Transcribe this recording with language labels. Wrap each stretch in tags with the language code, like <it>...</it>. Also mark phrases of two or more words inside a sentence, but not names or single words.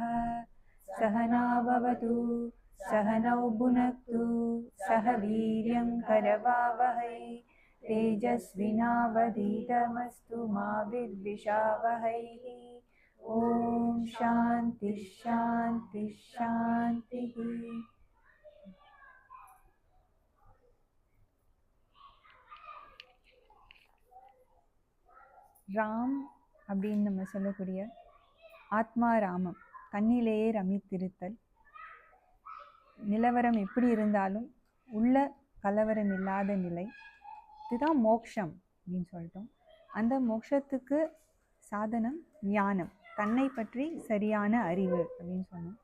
<sa>सहना भवतु सहनौ भुनक्तु सह वीर्यं करवावहै तेजस्विनावधीतमस्तु मा विद्विषावहै। ॐ शान्ति शान्ति शान्तिः।</sa> <ta>ராம் அப்படின்னு நம்ம சொல்லக்கூடிய ஆத்மா ராமம், தன்னிலேயே ரமித்திருத்தல், நிலவரம் எப்படி இருந்தாலும் உள்ள கலவரம் இல்லாத நிலை, இதுதான் மோக்ஷம் அப்படின்னு சொல்லிட்டோம். அந்த மோக்ஷத்துக்கு சாதனம் ஞானம், தன்னை பற்றி சரியான அறிவு அப்படின்னு சொன்னோம்.</ta>